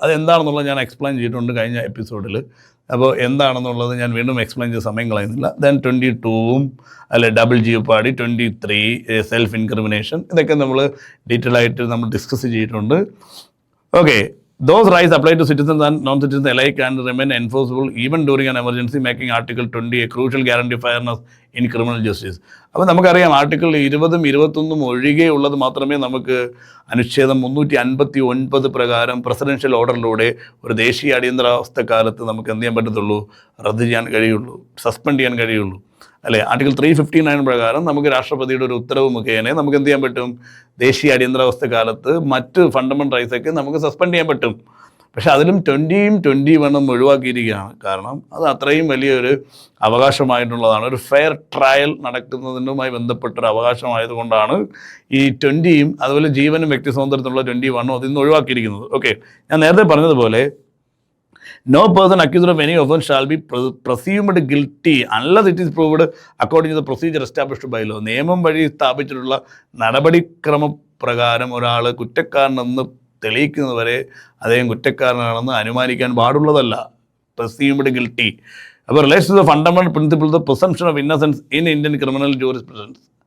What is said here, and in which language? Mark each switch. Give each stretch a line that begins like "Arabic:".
Malayalam: അതെന്താണെന്നുള്ളത് ഞാൻ എക്സ്പ്ലെയിൻ ചെയ്തിട്ടുണ്ട് കഴിഞ്ഞ എപ്പിസോഡിൽ. അപ്പോൾ എന്താണെന്നുള്ളത് ഞാൻ വീണ്ടും എക്സ്പ്ലെയിൻ ചെയ്ത് സമയം കളയുന്നില്ല. ദെൻ 22 അല്ലെ ഡബിൾ ജിയോപാഡി, 23 സെൽഫ് ഇൻക്രിമിനേഷൻ, ഇതൊക്കെ നമ്മൾ ഡീറ്റെയിൽ ആയിട്ട് നമ്മൾ ഡിസ്കസ് ചെയ്തിട്ടുണ്ട്.
English: Okay, those rights apply to citizens and non-citizens alike and remain enforceable even during an emergency, making Article 20 a crucial guarantee of fairness in criminal justice.
Malayalam: അപ്പോൾ നമുക്കറിയാം article 20 21 ഒഴികെയുള്ളത് മാത്രമേ നമുക്ക് അനുച്ഛേദം 359 പ്രകാരം പ്രസിഡൻഷ്യൽ ഓർഡറിലൂടെ ഒരു ദേശീയ അടിയന്തരാവസ്ഥ കാലത്ത് നമുക്ക് എന്ത് ചെയ്യാൻ പറ്റത്തുള്ളൂ? റദ്ദ് ചെയ്യാൻ കഴിയുള്ളൂ, സസ്പെൻഡ് ചെയ്യാൻ കഴിയുള്ളൂ അല്ലേ? ആർട്ടിക്കിൾ 359 പ്രകാരം നമുക്ക് രാഷ്ട്രപതിയുടെ ഒരു ഉത്തരവ് മുഖേന നമുക്ക് എന്ത് ചെയ്യാൻ പറ്റും? ദേശീയ അടിയന്തരാവസ്ഥ കാലത്ത് മറ്റ് ഫണ്ടമെൻ്റൽ റൈറ്റ്സൊക്കെ നമുക്ക് സസ്പെൻഡ് ചെയ്യാൻ പറ്റും. പക്ഷേ അതിലും 20യും 21 ഒഴിവാക്കിയിരിക്കുകയാണ്. കാരണം അത് അത്രയും വലിയൊരു അവകാശമായിട്ടുള്ളതാണ്. ഒരു ഫെയർ ട്രയൽ നടക്കുന്നതിനുമായി ബന്ധപ്പെട്ടൊരു അവകാശമായതുകൊണ്ടാണ് ഈ 20യും അതുപോലെ ജീവനും വ്യക്തി സ്വാതന്ത്ര്യത്തിനുള്ള 21 അതിൽ നിന്ന് ഒഴിവാക്കിയിരിക്കുന്നത്.
English: okay,
Malayalam: ഞാൻ നേരത്തെ പറഞ്ഞതുപോലെ
English: no person accused of any offense shall be presumed guilty unless it is proved according to the procedure established by law.
Malayalam: നിയമം വഴി സ്ഥാപിച്ചിട്ടുള്ള നടപടിക്രമപ്രകാരം ഒരാൾ കുറ്റക്കാരനെന്ന് തെളിയിക്കുന്നത് വരെ അദ്ദേഹം കുറ്റക്കാരനാണെന്ന് അനുമാനിക്കാൻ പാടുള്ളതല്ല.
English: presumed guilty.
Malayalam: അപ്പോൾ
English: Relates to the fundamental principle the presumption of innocence in Indian criminal jurisprudence.